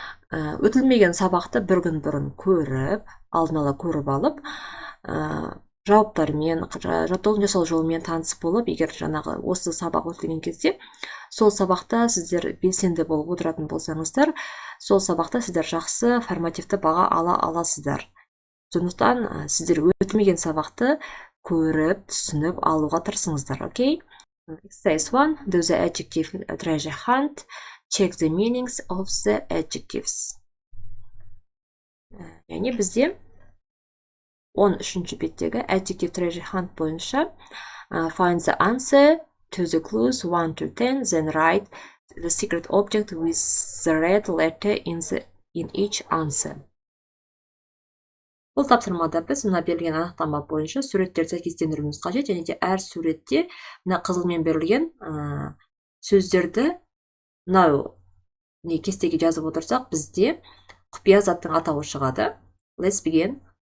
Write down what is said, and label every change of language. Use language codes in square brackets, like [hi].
[kk] Өтілмеген сабақты бір күн бұрын көріп, алдын ала көріп алып, жауаптармен, жаттығудың жасалу жолымен танысып болып, егер жаңағы осы сабақ өтілген кезде, сол сабақта сіздер белсенді болып отыратын болсаңыздар, сол сабақта сіздер жақсы формативті баға ала аласыздар. Сондықтан сіздер өтілмеген сабақты көріп, түсініп алуға тырысыңыздар, окей? [en] Exercise 1. Do the adjective treasure hunt. Check the meanings of the adjectives. [kk] Яғни бізде 13-ші беттегі [en] Adjective treasure hunt [kk] бойынша [en] find the answer to the clues 1 to 10, then write the secret object with the red letter in each answer. [kk] Бұл тапсырмада біз мына берілген анықтама бойынша суреттерді сәйкестендіруіміз қажет, және де әр суретте мына қызылмен берілген сөздерді мынау кестеге жазып отырсақ, бізде құпия заттың атауы шығады. [en] Let's begin.